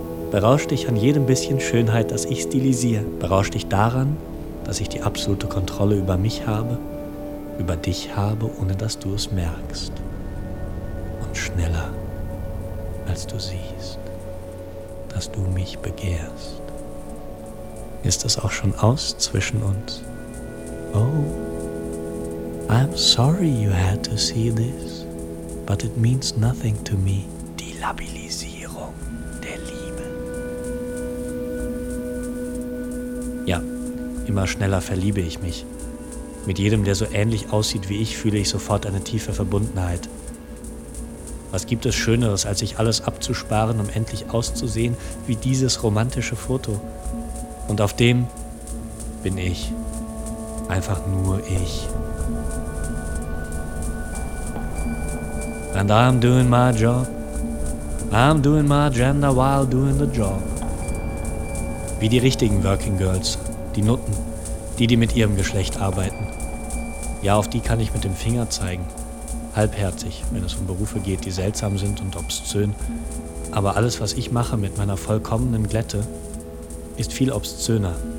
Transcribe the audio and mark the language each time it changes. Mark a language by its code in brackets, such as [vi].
[de] Berausch dich an jedem bisschen Schönheit, das ich stilisiere. Berausch dich daran, dass ich die absolute Kontrolle über mich habe, über dich habe, ohne dass du es merkst. Und schneller, als du siehst, dass du mich begehrst. Ist es auch schon aus zwischen uns? [en] Oh, I'm sorry you had to see this. But it means nothing to me. [de] Die Labilisierung der Liebe. Ja, immer schneller verliebe ich mich. Mit jedem, der so ähnlich aussieht wie ich, fühle ich sofort eine tiefe Verbundenheit. Was gibt es Schöneres, als sich alles abzusparen, um endlich auszusehen wie dieses romantische Foto? Und auf dem bin ich. Einfach nur ich. [en] And I'm doing my job. I'm doing my gender while doing the job. [de] Wie die richtigen Working Girls, die Nutten, die mit ihrem Geschlecht arbeiten. Ja, auf die kann ich mit dem Finger zeigen. Halbherzig, wenn es um Berufe geht, die seltsam sind und obszön. Aber alles, was ich mache mit meiner vollkommenen Glätte, ist viel obszöner.